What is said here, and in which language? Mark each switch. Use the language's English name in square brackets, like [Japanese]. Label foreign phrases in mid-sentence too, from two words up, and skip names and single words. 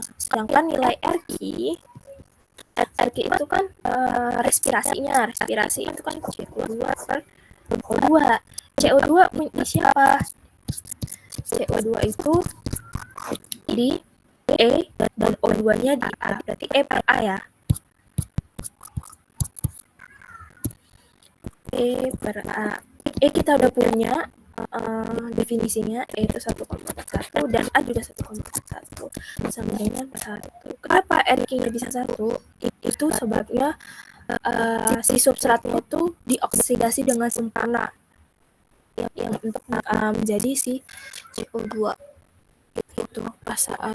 [Indonesian] Sedangkan nilai RQ itu kan respirasinya. Respirasi itu kan CO2 per O2. CO2 punya siapa? CO2 itu di E dan O2-nya di A. Berarti E per A ya. E per A. E kita udah punya definisinya, E itu 1,1 dan A juga 1,1 sama dengan 1. Kenapa RQ-nya bisa 1? Itu sebabnya si substratnya itu dioksidasi dengan sempurna yang untuk menjadi si CO2 itu pas saat.